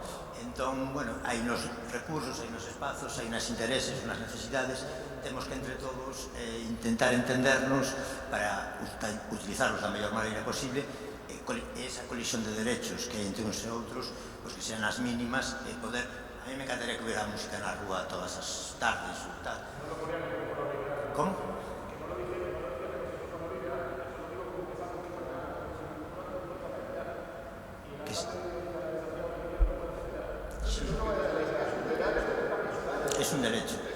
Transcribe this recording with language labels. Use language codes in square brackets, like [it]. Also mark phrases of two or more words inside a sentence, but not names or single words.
[gl] Entón, bueno, hai nos recursos, hai nos espazos, hai nos intereses, nas necesidades. Temos que entre todos intentar entendernos para utilizarlos da mellor maneira posible. Esa colisión de derechos que hai entre uns e outros, pois que sean as mínimas e poder... [es] A mí me encantaría que hubiera música en la rúa todas las tardes o tal. ¿Cómo? Sí. Es un derecho.